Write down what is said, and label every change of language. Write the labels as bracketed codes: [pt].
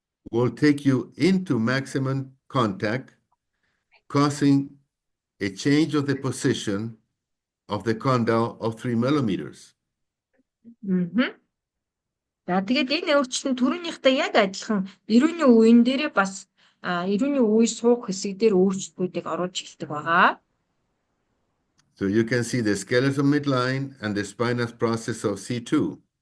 [en] will take you into maximum contact, causing a change of the position of the condyle of 3 millimeters. [mn] За тэгээд энэ өөрчлөлт түрүүнийхтэй яг адилхан эрүүний үеийн дээрээ бас эрүүний үе суух хэсэг дээр өөрчлөлтүүдийг оруулж эхэлдэг байгаа. [en] So you can see the skeletal midline and the spinous process of C2.